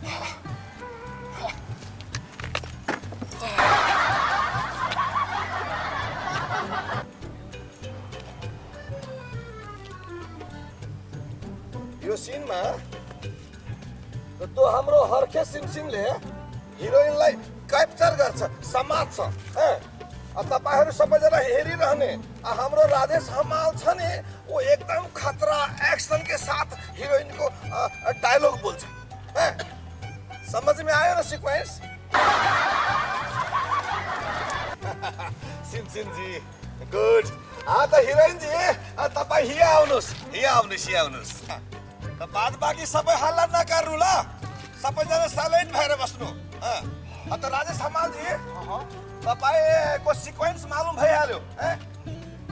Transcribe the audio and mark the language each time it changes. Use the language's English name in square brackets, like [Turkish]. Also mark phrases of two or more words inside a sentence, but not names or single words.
[Nepali] यो सिनमा त्यो हाम्रो हर्खे सिमसिमले हिरोइनलाई क्याप्चर गर्छ समात्छ तपाईँहरू सबैजना हेरिरहने हाम्रो राजेश हमाल छ नि वो एकदम खतरा [Hindi] एक्शन के साथ [Nepali] हीरोइन को डायलॉग बोल्छ [Hindi] समझ में आयो [Nepali] ना सीक्वेंस सिमसिम जी गुड त हिरोइन जी तपाईँ हिया आउनुहोस् बाद बाँकी सबै हल्ला नगर्नु ल सबैजना साइलेन्ट भएर बस्नु त राजेश हमाल जी तपाईको सिक्वेन्स मालुम भइहाल्यो अब